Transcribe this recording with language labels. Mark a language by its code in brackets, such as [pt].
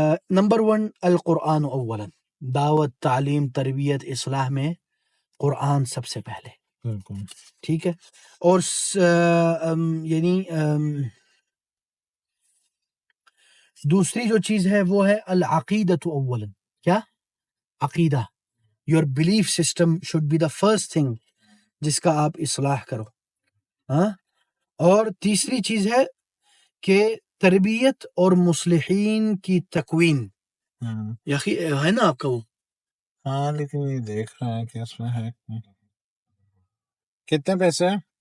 [ur] Number 1 [ar] القرآن اولا. [ur] دعوت, تعلیم, تربیت, اصلاح میں قرآن سب سے پہلے. ٹھیک ہے. اور یعنی دوسری جو چیز ہے وہ ہے [ar] العقیدۃ اولا. [ur] کیا عقیدہ. [en] Your belief system should be the first thing [ur] جس کا آپ اصلاح کرو. ہاں. اور تیسری چیز ہے کہ تربیت اور مصلحین کی تکوین. یخی ہے نا آپ کا وہ. ہاں لیکن یہ دیکھ رہے ہیں کہ اس میں ہے کتنے پیسے ہیں.